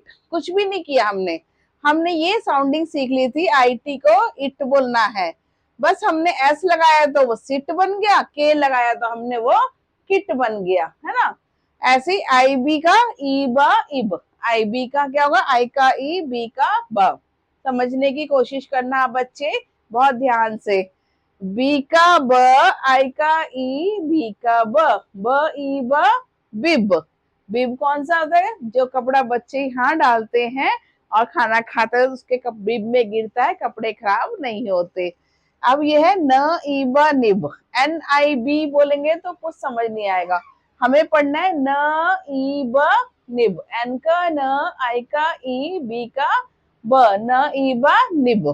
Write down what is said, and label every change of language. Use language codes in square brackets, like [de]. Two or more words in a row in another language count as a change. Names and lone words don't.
[hi] कुछ भी नहीं किया हमने, हमने ये साउंडिंग सीख ली थी IT को इट बोलना है, बस हमने एस लगाया तो वो सिट बन गया, के लगाया तो हमने वो किट बन गया, है ना। ऐसे ही IB का ई बा इब, IB का क्या होगा? आई का ई, बी का ब। समझने की कोशिश करना आप बच्चे बहुत ध्यान से। बी का ब, आई का ई, बी का ब ई ब बिब। बिब कौन सा होता है? जो कपड़ा बच्चे यहाँ डालते हैं और खाना खाते हैं उसके बिब में गिरता है, कपड़े खराब नहीं होते। अब ये है न ईबा निब, NIB बोलेंगे तो कुछ समझ नहीं आएगा, हमें पढ़ना है न ईबा निब, एन का न, आई का ई, बी का ब, न ईबा निब।